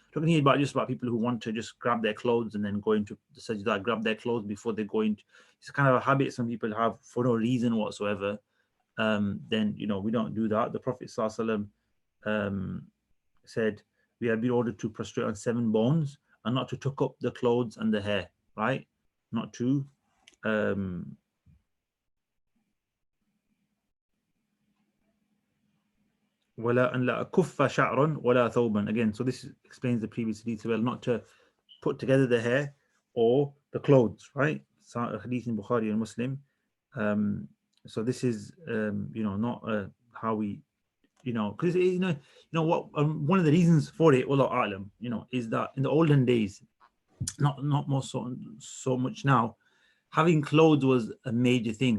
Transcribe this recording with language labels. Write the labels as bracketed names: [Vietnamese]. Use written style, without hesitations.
[English] Talking here about people who want to just grab their clothes and then go into the sajda, grab their clothes before they go into. It's kind of a habit some people have for no reason whatsoever. Then we don't do that. The Prophet ﷺ said we have been ordered to prostrate on 7 bones and not to tuck up the clothes and the hair, right? Not to [Arabic] ولا أن لا أكف شعرا ولا ثوبا. [English] Again, so this explains the previous hadith well, not to put together the hair or the clothes, right? So hadith in Bukhari and Muslim. So this is not how we because what one of the reasons for it, Wallahu a'lam, is that in the olden days, not more so much now, having clothes was a major thing.